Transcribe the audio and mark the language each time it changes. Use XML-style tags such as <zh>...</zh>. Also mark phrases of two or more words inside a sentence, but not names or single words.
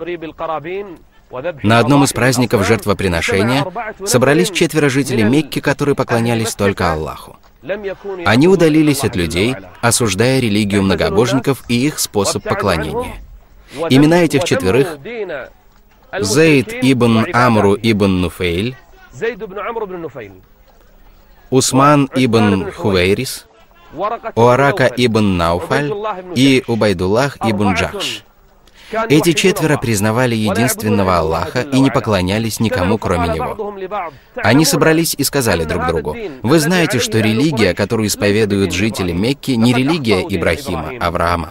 <ru>На одном из праздников жертвоприношения собрались 4 жителей Мекки, которые поклонялись только Аллаху. Они удалились от людей, осуждая религию многобожников и их способ поклонения. Имена этих 4 — Зейд ибн Амру ибн Нуфейль, Усман ибн Хувейрис, Уарака ибн Науфаль и Убайдуллах ибн Джахш. Эти 4 признавали единственного Аллаха и не поклонялись никому, кроме Него. Они собрались и сказали друг другу: «Вы знаете, что религия, которую исповедуют жители Мекки, не религия Ибрахима, Авраама.</ru>